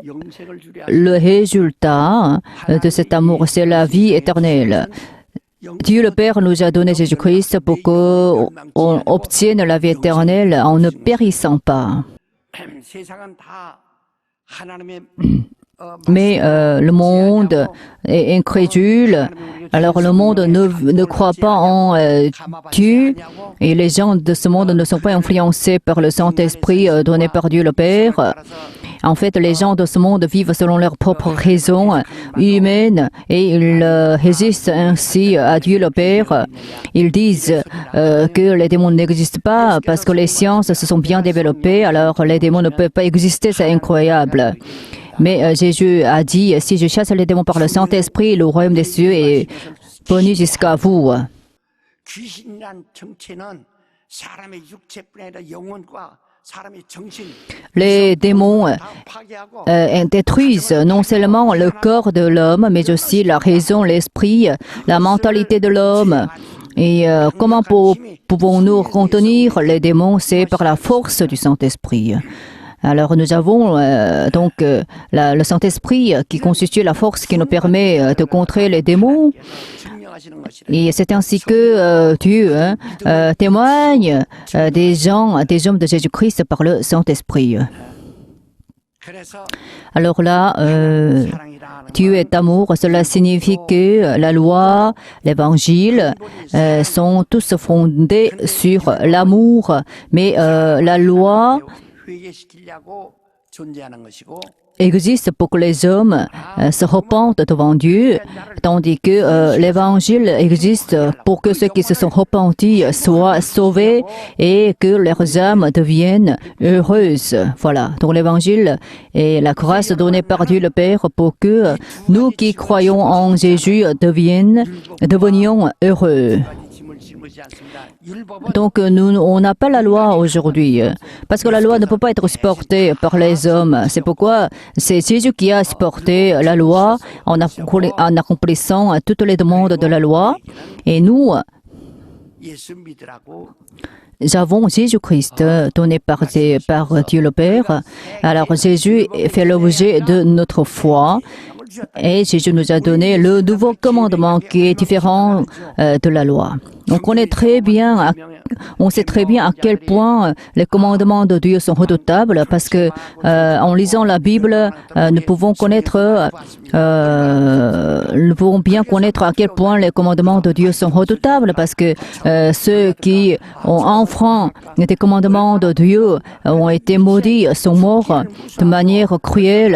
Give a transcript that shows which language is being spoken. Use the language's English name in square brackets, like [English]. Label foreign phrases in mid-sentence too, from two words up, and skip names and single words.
[Korean] 영생을 주려 [French] le résultat de cet amour? C'est la vie éternelle. Dieu le Père nous a donné Jésus-Christ pour qu'on obtienne la vie éternelle en ne périssant pas. [Korean] 세상은 다 하나님의 [French] Mais le monde est incrédule. Alors le monde ne croit pas en Dieu et les gens de ce monde ne sont pas influencés par le Saint-Esprit donné par Dieu le Père. En fait, les gens de ce monde vivent selon leurs propres raisons humaines et ils résistent ainsi à Dieu le Père. Ils disent que les démons n'existent pas parce que les sciences se sont bien développées, alors les démons ne peuvent pas exister, c'est incroyable. Mais Jésus a dit, si je chasse les démons par le Saint-Esprit, le royaume des cieux est venu jusqu'à vous. [Korean] 귀신이란 정체는 사람의 육체뿐 아니라 영혼과 사람의 정신 [French] Les démons [Korean] 다 파괴하고 [French] détruisent non seulement le corps de l'homme, mais aussi la raison, l'esprit, la mentalité de l'homme. Et comment pouvons-nous contenir les démons? C'est par la force du Saint-Esprit. Alors nous avons donc le Saint-Esprit qui constitue la force qui nous permet de contrer les démons. [Korean] 증명하시는 것이래. [French] Et c'est ainsi que Dieu témoigne des hommes de Jésus-Christ par le Saint-Esprit. [Korean] 그래서 [French] Alors là, [Korean] 사랑이라 하는 [French] Dieu est amour, cela signifie que la loi, l'évangile sont tous fondés sur l'amour. Mais la loi [Korean] 회개시키려고 존재하는 것이고 [French] existe pour que les hommes se repentent devant Dieu, tandis que l'évangile existe pour que ceux qui se sont repentis soient sauvés et que leurs âmes deviennent heureuses. Voilà. Donc l'évangile est la grâce donnée par Dieu le Père pour que nous qui croyons en Jésus devenions heureux. [Korean] 짐을 짊어지지 않습니다. 율법은 [French] Donc on n'a pas la loi aujourd'hui, parce que la loi ne peut pas être supportée par les hommes. C'est pourquoi c'est Jésus qui a supporté la loi en accomplissant toutes les demandes de la loi. Et nous, [Korean] 예수 믿으라고 [French] Nous avons Jésus-Christ donné par Dieu le Père. Alors Jésus fait l'objet de notre foi et Jésus nous a donné le nouveau commandement qui est différent de la loi. Donc on sait très bien à quel point les commandements de Dieu sont redoutables parce que en lisant la Bible, nous pouvons bien connaître à quel point les commandements de Dieu sont redoutables parce que ceux qui ont enfreint des commandements de Dieu ont été maudits, sont morts de manière cruelle.